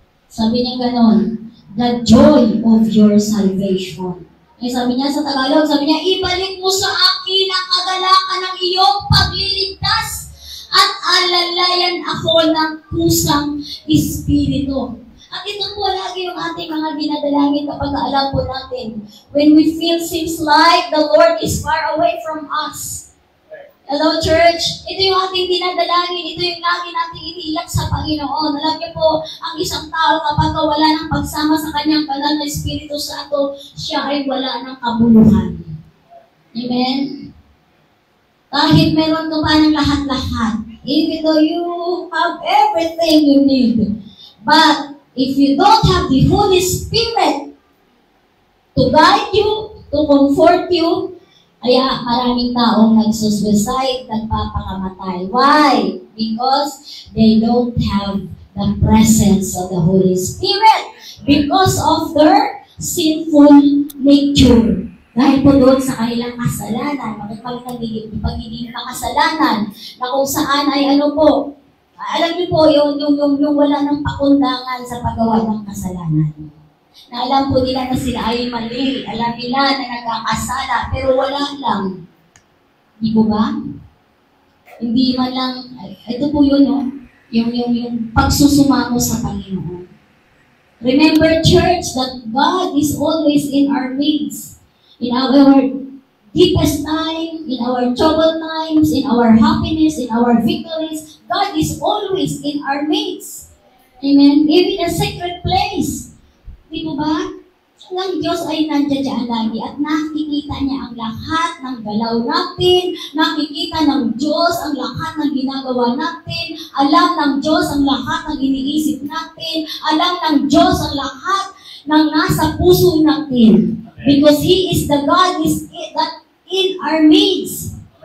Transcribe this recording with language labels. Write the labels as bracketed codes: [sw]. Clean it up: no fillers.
[tl] Sabi niya ganon, [en] the joy of your salvation. [tl] Ay sabi niya sa Tagalog, sabi niya, ibalik mo sa akin ang kagalakan ng iyong pagliligtas at alalayan ako ng kusang espiritu. At ito po lagi yung ating mga dinadalangin kapag alam po natin. [en] When we feel seems like the Lord is far away from us. Hello, church. [tl] Ito yung ating dinadalangin. Ito yung lagi nating iniiyak sa Panginoon. Alam niyo po, ang isang tao kapag wala ng pagsama sa kanyang banal na Espiritu Santo, siya ay wala ng kabuluhan. [en] Amen? [tl] Kahit meron ka pa ng lahat-lahat, [en] even though you have everything you need, but if you don't have the Holy Spirit to guide you, to comfort you, [tl] kaya maraming taong nagsusuicide, nagpapakamatay. [en] Why? Because they don't have the presence of the Holy Spirit. Because of their sinful nature. [tl] Dahil po doon sa kanilang kasalanan, pagiging makasalanan, na kung saan ay ano po, alam niyo po, yung wala ng pakundangan sa paggawa ng kasalanan. Na alam po nila na sila ay mali. Alam nila na nagkakasala, pero wala lang. Di po ba? Hindi man lang, ito po yun, no? Yung pagsusumamo sa Panginoon. [en] Remember, church, that God is always in our midst. In our deepest time, in our troubled times, in our happiness, in our victories, God is always in our midst. Amen? Even a secret place. [tl] Di po ba? Ang Diyos ay nandiyan lagi at nakikita niya ang lahat ng galaw natin, nakikita ng Diyos ang lahat ng ginagawa natin, alam ng Diyos ang lahat ng iniisip natin, alam ng Diyos ang lahat ng nasa puso natin. [en] Because He is the God that in our midst.